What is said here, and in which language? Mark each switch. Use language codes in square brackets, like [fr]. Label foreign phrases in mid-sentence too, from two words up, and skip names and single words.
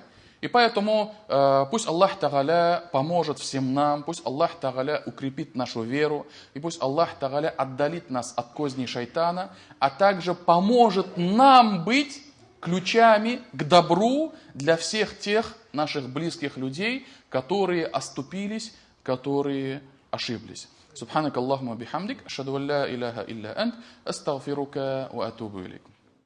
[ru] И поэтому пусть Аллах Тааля поможет всем нам, пусть Аллах Тааля укрепит нашу веру, и пусть Аллах Тааля отдалит нас от козней шайтана, а также поможет нам быть ключами к добру для всех тех наших близких людей, которые оступились, которые ошиблись. [ar] سبحانك اللهم وبحمدك أشهد أن لا إله إلا أنت أستغفرك وأتوب إليك.